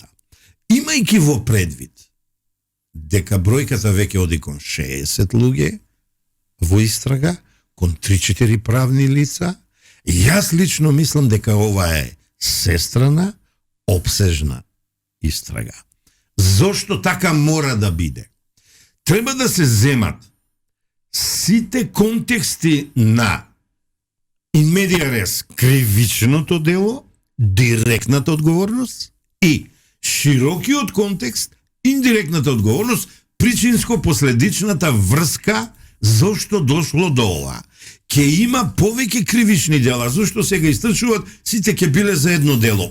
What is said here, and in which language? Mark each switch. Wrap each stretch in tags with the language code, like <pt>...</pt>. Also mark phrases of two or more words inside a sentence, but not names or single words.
<mk>Имајќи во предвид дека бројката веќе оди кон 60 луѓе во истрага, кон 3-4 правни лица, јас лично мислам дека ова е сестрана, обсежна истрага. Зошто така мора да биде? треба да се земат сите контексти на</mk> <la>in media res</la> <mk>кривичното дело, директната одговорност и широкиот контекст, индиректната одговорност, причинско-последичната врска зошто дошло до ова. Ке има повеќе кривични дела, зашто сега истрчуваат, сите ке биле за едно дело.</mk>